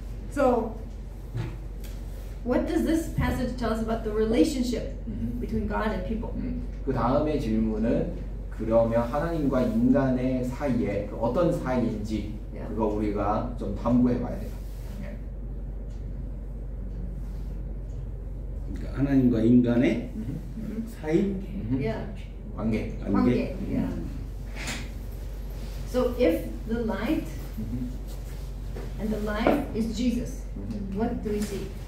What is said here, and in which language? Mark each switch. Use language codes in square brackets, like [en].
[en] So, what does this passage tell us about the relationship between God and people? [ko] 그 다음에 질문은 그러면 하나님과 인간의 사이에 그 어떤 사이인지 그거 우리가 좀 탐구해봐야 돼요. 그러니까 하나님과 인간의 사이, [en] Yeah. [ko] 관계. [en] Yeah. So if the light and the life is Jesus, what do we see?